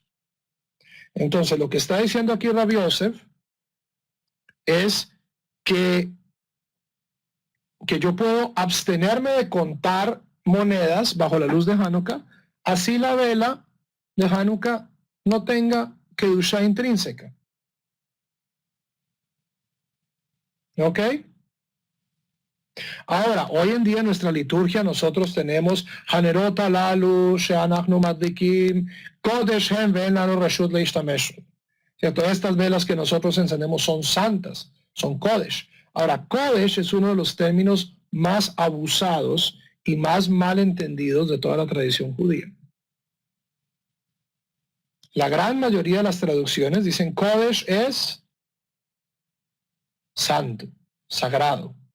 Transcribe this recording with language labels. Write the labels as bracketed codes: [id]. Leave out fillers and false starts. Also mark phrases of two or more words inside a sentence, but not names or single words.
[es] Entonces, lo que está diciendo aquí Rabbi Yosef es que yo puedo abstenerme de contar monedas bajo la luz de Hanukkah, así la vela de Hanukkah no tenga kedusha intrínseca. ¿Ok? Ahora, hoy en día en nuestra liturgia nosotros tenemos [he] הנרות הללו שאנחנו מדליקים קודש הם ואין לנו רשות להשתמש. [es] Todas estas velas que nosotros encendemos son santas, son Kodesh. Ahora, Kodesh es uno de los términos más abusados y más mal entendidos de toda la tradición judía. La gran mayoría de las traducciones dicen Kodesh es santo, sagrado.